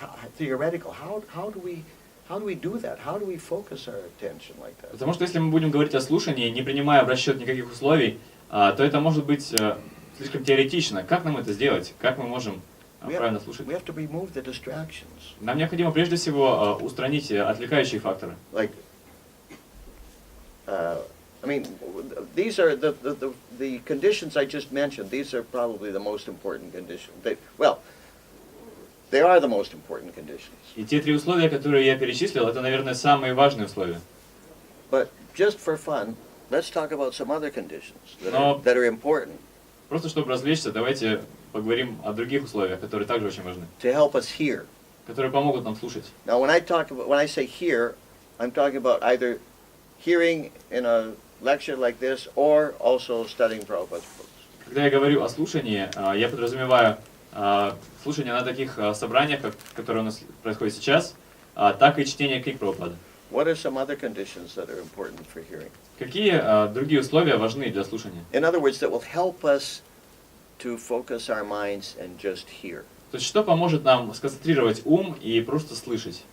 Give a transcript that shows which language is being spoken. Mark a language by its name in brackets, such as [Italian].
[English] How do we do that? How do we focus our attention like that? [Russian] Потому что если мы будем говорить о слушании, не принимая в расчет никаких условий, то это может быть слишком теоретично. Как нам это сделать? Как мы можем правильно слушать? [English] We have to remove the distractions. [Russian] Нам необходимо прежде всего устранить отвлекающие факторы. [English] Like, I mean, these are the conditions I just mentioned. These are probably the most important conditions. They are the most important conditions. [Russian] И те 3 условия, которые я перечислил, это, наверное, самые важные условия. [English] But just for fun, let's talk about some other conditions [Russian] Но [English] that are important [Russian] просто чтобы развлечься, давайте поговорим о других условиях, которые также очень важны, [English] to help us hear. [Russian] которые помогут нам слушать. [English] Now, when I say hear, I'm talking about either hearing in a lecture like this or also studying Prabhupada's books. [Russian] Когда я говорю о слушании, я подразумеваю слушание на таких собраниях, которые у нас происходят сейчас, так и чтение книг Прабхупады. [English] What are some other conditions that are important for hearing? [Russian] Какие другие условия важны для слушания? [English] In other words, that will help us to focus our minds and just hear. [Russian] То есть что поможет нам сконцентрировать ум и просто слышать?